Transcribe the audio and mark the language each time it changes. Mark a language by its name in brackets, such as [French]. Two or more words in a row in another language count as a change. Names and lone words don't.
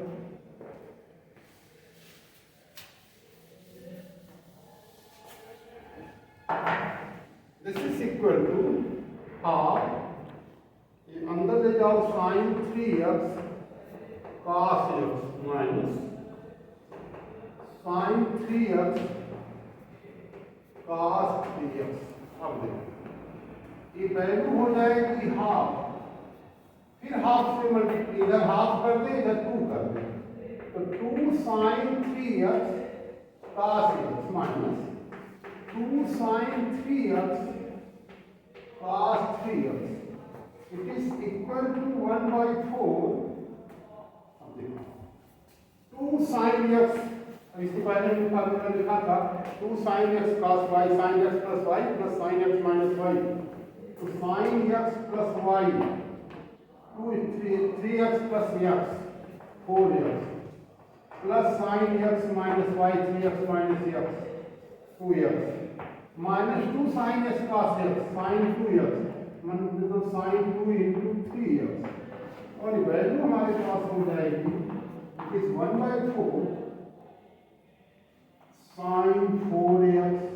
[English] this is equal to half, [Hindi] अंदर ले जाओ [English] sin 3x cos x minus sin 3x cos 3x, [Hindi] अब देखो ये वैल्यू हो जाएगी हाफ, फिर हाफ से मल्टीप्लाई, इधर हाफ कर दे इधर 2 कर दे, तो [English] 2 sin 3x cos x minus 2 sin 3x cos 3x, it is equal to 1 by 4, [Hindi] अब देखो [English] 2 sin x, इसके पहले हमने फार्मूला लिखा था 2 sin x cos y sin x plus y plus sin x minus y, [Hindi] तो [English] sin x plus y 3x plus x 4x plus sin x minus y 3x minus x 2x minus 2 sin x cos x sin 2x मतलब sin 2 into 3x, [Hindi] और वैल्यू हमारे पास हो जाएगी [English] it is 1 by 4 sin 4x